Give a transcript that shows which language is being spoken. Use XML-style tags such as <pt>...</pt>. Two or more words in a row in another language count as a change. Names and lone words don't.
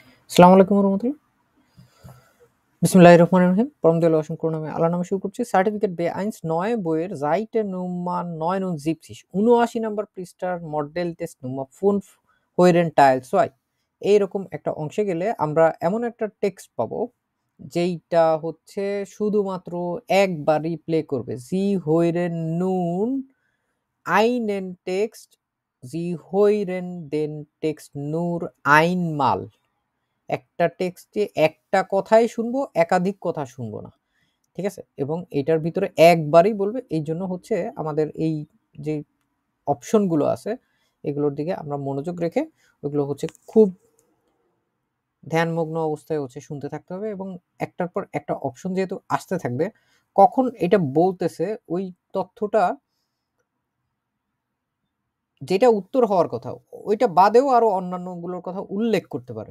<ar>السلام عليكم رحمة الله. بسم الله الرحمن الرحيم.</ar> <bn>পরম দয়ালু অসীম করুণাময় আল্লাহর নামে শুরু করছি। সার্টিফিকেট B1 9 বইয়ের</bn> <de>Seite Nummer 79,</de> <bn>79 নাম্বার পৃষ্ঠার</bn> <en>model test</en> <de>Nummer 5 Hören Teil 2</de> <bn>এইরকম একটা অংশে গেলে আমরা এমন একটা টেক্সট পাবো যেইটা হচ্ছে শুধুমাত্র একবারই প্লে করবে।</bn> <de>Sie hören nun einen Text, Sie hören den Text nur einmal।</de> <bn>একটা টেক্সটে একটা কথাই শুনবো, একাধিক কথা শুনবো না। ঠিক আছে? এবং এটার ভিতরে একবারই বলবে। এইজন্য হচ্ছে আমাদের এই যে অপশনগুলো আছে, এগুলোর দিকে আমরা মনোযোগ রেখে ওগুলো হচ্ছে খুব ধ্যানমগ্ন অবস্থায় হচ্ছে শুনতে থাকতে হবে এবং একটার পর একটা অপশন যেহেতু আসতে থাকবে, কখন এটা বলতেছে ওই তথ্যটা যেটা উত্তর হওয়ার কথা, ওইটা বাদেও আরো অন্যান্যগুলোর কথা উল্লেখ করতে পারে।</bn>